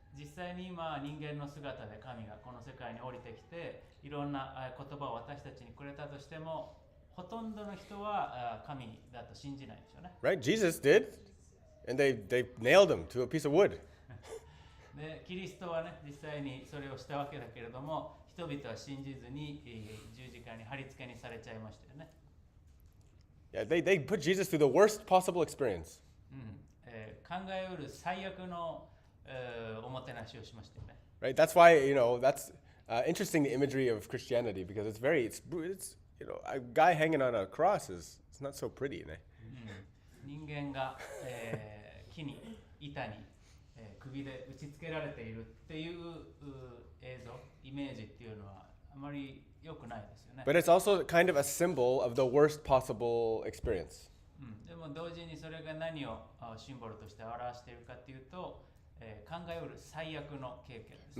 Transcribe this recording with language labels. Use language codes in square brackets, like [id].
[ja] 実際に今人間の姿で神がこの世界に降りてきていろんな言葉を私たちにくれたとしても、ほとんどの人は神だと信じないでしょうね。 [en] Right? Jesus did, and they nailed him to a piece of wood. [ja] でキリストはね、実際にそれをしたわけだけれども、人々は信じずに十字架に貼り付けにされちゃいましたよね。 [en] Yeah, they put Jesus through the worst possible experience. [ja] 考えうる最悪のおもてなしをしましたよね。 [en] Right? That's why, that's interesting, the imagery of Christianity, because it's a guy hanging on a cross it's not so pretty. [ja] 人間が、木に板に、首で打ち付けられているっていう映像、イメージっていうのはあまり良くないですよね。 [en] But it's also kind of a symbol of the worst possible experience. [ja] でも同時にそれが何をシンボルとして表しているかっていうと、考えうる最悪の経験です。